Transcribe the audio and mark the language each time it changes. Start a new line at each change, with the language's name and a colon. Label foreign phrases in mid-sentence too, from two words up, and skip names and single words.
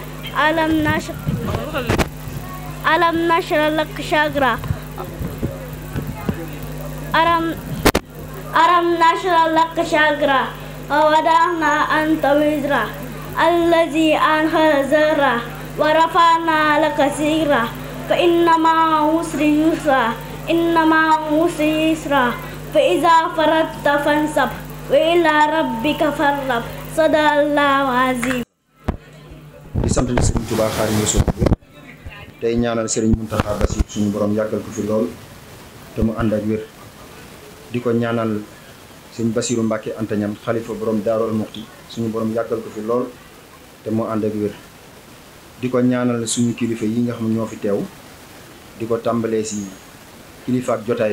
Arabic: ألم نشرح لك صدرك ألم نشرح لك صدرك ووضعنا عنك وزرك الذي أنقض ظهرك ورفعنا لك ذكرك فإن مع العسر يسرا إن مع العسر يسرا فإذا فرغت فانصب وإلى ربك فارغب صدق الله العظيم.
Wolof: di sant Serigne Touba Xaadimu Rasuul tey ñaanal Serigne Mountakha Bassirou suñu borom yàggal ko fi lool te mu ànd ak wér di ko ñaanal Serigne Bassirou Mbacké Anta Niane xalifa borom Daaru Muxti suñu borom yàggal ko fi lool te mu ànd ak wér di ko ñaanal suñu kilifa yi nga xam ñoo fi teew di ko tàmbalee si kilifa ak jotaay